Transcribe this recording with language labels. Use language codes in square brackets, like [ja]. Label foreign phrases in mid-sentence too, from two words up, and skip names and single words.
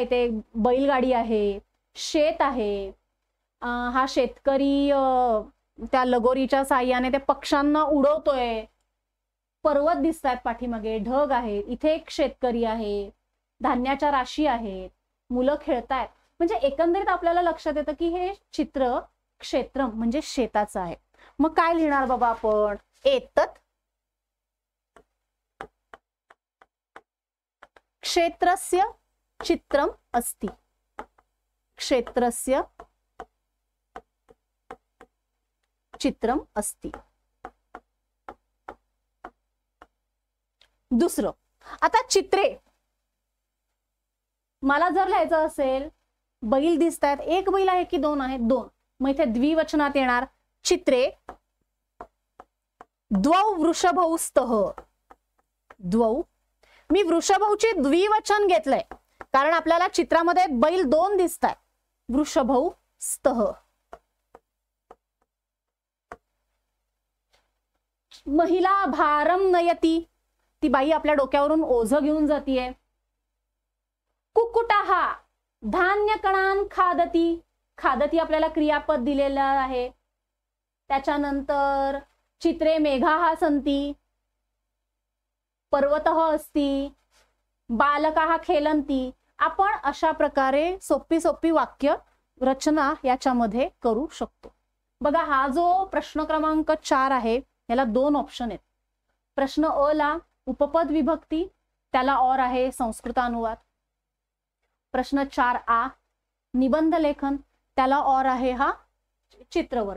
[mr] इथे बैलगाडी आहे, शेत आहे, हा शेतकरी त्या लगोरीच्या साह्याने ते पक्ष्यांना उडवतोय, पर्वत दिसतात पाठीमागे, ढग आहे, इथे एक शेतकरी आहे, धान्याच्या राशी आहेत, मुलं खेळतायत. म्हणजे एकंदरीत आपल्याला लक्षात येतं की हे चित्र क्षेत्र म्हणजे शेताचं आहे. मग काय लिहिणार बाबा आपण? [sa] एतत् क्षेत्रस्य चित्रम अस्ति. क्षेत्रस्य चित्रम अस्ति. [mr] दुसरं, आता चित्रे मला जर लिहायचं असेल, बैल दिसतात, एक बैल आहे की 2 आहेत? 2. मग इथे द्विवचनात येणार [sa] चित्रे द्वौ वृषभौ स्तः. द्वौ, [mr] मी वृषभौचे द्विवचन घेतलंय कारण आपल्याला चित्रामध्ये बैल 2 दिसतात. [sa] वृषभौ स्तः. महिला भारम नयती, [mr] ती बाई आपल्या डोक्यावरून ओझं घेऊन जातीये. [sa] कुक्कुटः धान्य कणान खादती. [mr] खादती आपल्याला क्रियापद दिलेलं आहे. त्याच्यानंतर [sa] चित्रे मेघाः सन्ति, पर्वतः अस्ति, बालकाः खेलन्ति. [mr] आपण अशा प्रकारे सोपी सोपी वाक्य रचना याच्यामध्ये करू शकतो. बघा, हा जो प्रश्न क्रमांक 4 आहे याला 2 ऑप्शन आहेत. प्रश्न अ ला उपपद विभक्ती, त्याला और आहे संस्कृत अनुवाद. प्रश्न 4आ निबंध लेखन, त्याला और आहे हा चित्रवर्णन.